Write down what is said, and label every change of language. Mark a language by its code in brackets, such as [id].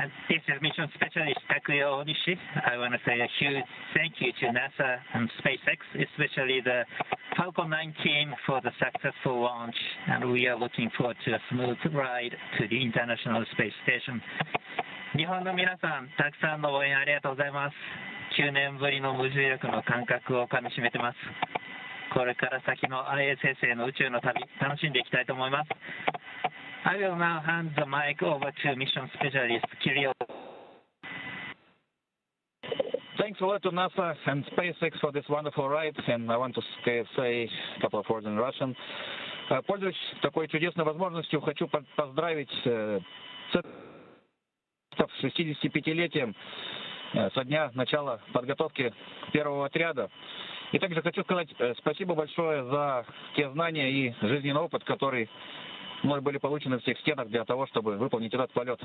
[en] This is Mission Specialist Takuya Onishi. I want to say a huge thank you to NASA and SpaceX, especially the Falcon 9 team for the successful launch, and we are looking forward to a smooth ride to the International Space Station. [ja] 日本の皆さん、たくさんの応援ありがとうございます。9年ぶりの無重力の感覚をかみしめてます。これから先の I.S.S への宇宙の旅、楽しんでいきたいと思います。 [en] I will now hand the mic over to Mission Specialist Kirill. Thanks a lot to NASA and SpaceX for this wonderful ride, and I want to say a couple of words in Russian. [ru] Пользуясь такой чудесной возможностью, хочу поздравить с 65-летием со дня начала подготовки первого отряда. И также хочу сказать спасибо большое за те знания и жизненный опыт, который мной были получены в тех стенах для того, чтобы выполнить этот полет.